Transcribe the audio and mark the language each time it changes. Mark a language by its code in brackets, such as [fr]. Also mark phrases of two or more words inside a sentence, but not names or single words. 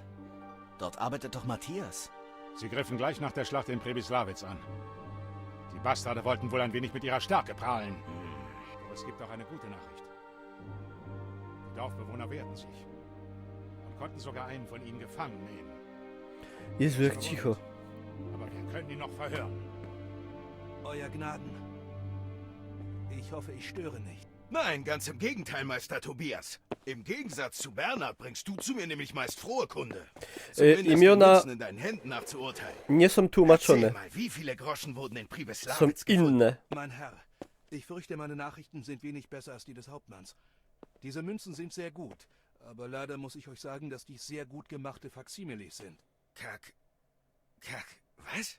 [de] Dort arbeitet doch Matthias. Sie griffen gleich nach der Schlacht in Prebislawitz an. Die Bastarde wollten wohl ein wenig mit ihrer Stärke prahlen. Doch es gibt auch eine gute Nachricht. Die Dorfbewohner wehrten sich und konnten sogar einen von ihnen gefangen nehmen. [pl] Jezu, jak cicho. [de] Aber wir können ihn noch verhören. Euer Gnaden. Ich hoffe, ich störe nicht. Nein, ganz im Gegenteil, Meister Tobias. Im Gegensatz zu Bernhard bringst du zu mir nämlich meist frohe Kunde. Zumindest die [pl] imiona [de] Münzen in deinen Händen nach zu urteilen. [pl] nie są [de] Erzähl [pl] tłumaczone. [de] mal, wie viele Groschen wurden in [pl] Są [de] Pribislawitz gefunden? [pl] inne. [de] Mein Herr, ich fürchte, meine Nachrichten sind wenig besser als die des Hauptmanns. Diese Münzen sind sehr gut, aber leider muss ich euch sagen, dass dies sehr gut gemachte Faksimiles sind. Was?